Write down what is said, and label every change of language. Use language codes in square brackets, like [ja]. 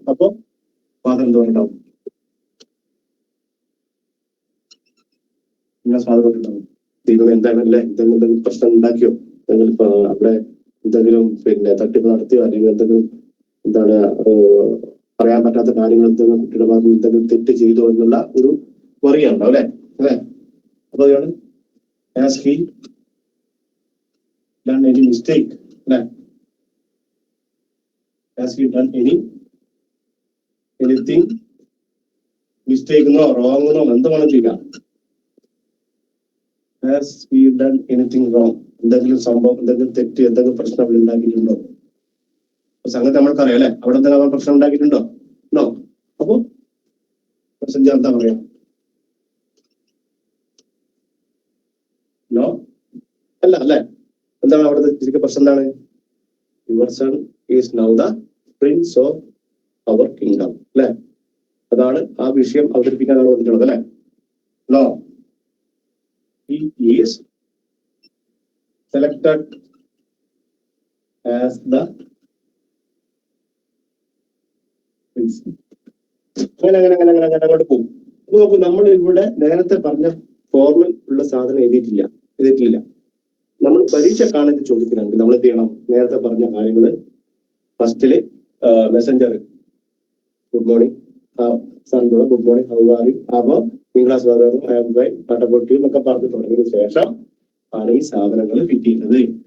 [ml] അപ്പൊ ഫാദർ എന്തോ ഉണ്ടാവും, ഫാദർ ഉണ്ടാവും, ദൈവം എന്താണല്ലേ, എന്തെങ്കിലും പ്രശ്നം ഉണ്ടാക്കിയോ, എന്തെങ്കിലും അവിടെ എന്തെങ്കിലും തട്ടിപ്പ് നടത്തിയോ, അല്ലെങ്കിൽ എന്തെങ്കിലും എന്താണ് പറയാൻ പറ്റാത്ത കാര്യങ്ങൾ എന്തെങ്കിലും കുട്ടിയുടെ ഭാഗത്ത് എന്തെങ്കിലും തെറ്റ് ചെയ്തോ എന്നുള്ള ഒരു വറിയുണ്ടാവും, അല്ലെ, അല്ലെ. [en] അപ്പൊ അതാണ് has he done any mistake, അല്ലെ, has he done anything mistake എന്നോ wrong എന്നോ [ml] എന്താണ് ചെയ്യുക. [en] Has he done anything wrong? [ml] എന്തെങ്കിലും സംഭവം, എന്തെങ്കിലും തെറ്റ്, എന്തെങ്കിലും പ്രശ്നം അവിടെ ഉണ്ടാക്കിയിട്ടുണ്ടോ? സംഗതി നമ്മൾക്കറിയാം, അല്ലെ, അവിടെ എന്തെങ്കിലും പ്രശ്നം ഉണ്ടാക്കിയിട്ടുണ്ടോ? നോ. അപ്പൊ മെസ്സഞ്ചർ എന്താ പറയാ? നോ അല്ല, അല്ലെ. എന്താണ് അവിടുത്തെ ശരിക്കും പ്രശ്നം? എന്താണ്? [en] Your son is now the prince of our kingdom, അല്ലെ. [ml] അതാണ് ആ വിഷയം അവതരിപ്പിക്കാനാണ് വന്നിട്ടുള്ളത്, അല്ലെ. [en] No, he is selected as the prince. [ml] അങ്ങനെ അങ്ങോട്ട് പോകും. അപ്പൊ നോക്കൂ, നമ്മൾ ഇവിടെ നേരത്തെ പറഞ്ഞ ഫോർമൽ ഉള്ള സാധനം എഴുതിയിട്ടില്ല. നമ്മൾ പരീക്ഷ കാണുന്ന ചോദിക്കണമെങ്കിൽ നമ്മൾ എന്ത് ചെയ്യണം? നേരത്തെ പറഞ്ഞ കാര്യങ്ങൾ ഫസ്റ്റില് Messenger good morning, good morning, [en] how are you, [ml] അപ്പൊ പിങ്കളാസ് പട്ടപ്പൊട്ടി എന്നൊക്കെ പറഞ്ഞു തുടങ്ങിയതിനു ശേഷം ആണ് ഈ സാധനങ്ങൾ ഫിറ്റ് ചെയ്യുന്നത്.